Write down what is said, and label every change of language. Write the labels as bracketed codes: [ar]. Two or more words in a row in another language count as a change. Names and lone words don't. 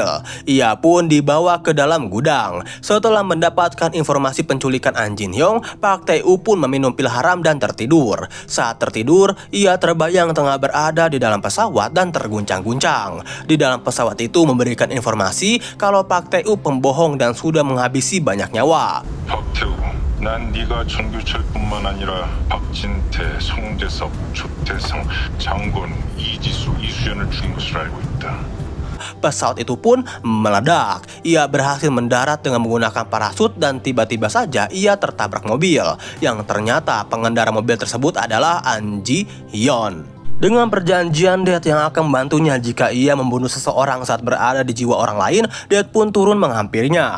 [id] Ia pun dibawa ke dalam gudang. Setelah mendapatkan informasi penculikan An Jin Hyung, Park Tae-woo pun meminum pil haram dan tertidur. Saat tertidur, ia terbayang tengah berada di dalam pesawat dan terguncang-guncang. Di dalam pesawat itu memberikan informasi kalau Park Tae-woo pembohong dan sudah menghabisi banyak nyawa. [ko] 난 네가 정규철뿐만 아니라 박진태, 송재섭, 조태성, 장건, 이지수, 이수연을 죽인 것을 알고 있다. [id] Pesawat itu pun meledak. Ia berhasil mendarat dengan menggunakan parasut dan tiba-tiba saja ia tertabrak mobil. Yang ternyata pengendara mobil tersebut adalah An Ji Hyun. Dengan perjanjian Dad yang akan membantunya jika ia membunuh seseorang saat berada di jiwa orang lain, Dad pun turun menghampirinya.